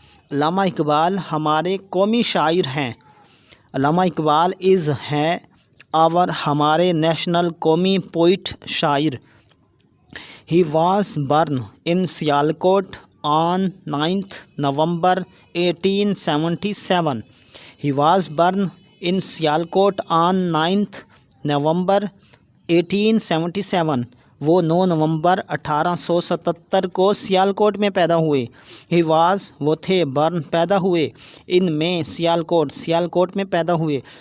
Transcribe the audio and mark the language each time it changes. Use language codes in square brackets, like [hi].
[ur] علامہ اقبال ہمارے قومی شاعر ہیں. علامہ اقبال از ہیں آور ہمارے نیشنل قومی پوئٹ شاعر. [en] He was born in Sialkot on 9th November 1877. He was born in Sialkot on 9th November 1877. [ur] وہ 9 نومبر 1877 کو سیالکوٹ میں پیدا ہوئے. [en] he was [ur] وہ تھے، برن پیدا ہوئے، ان میں سیالکوٹ میں پیدا ہوئے.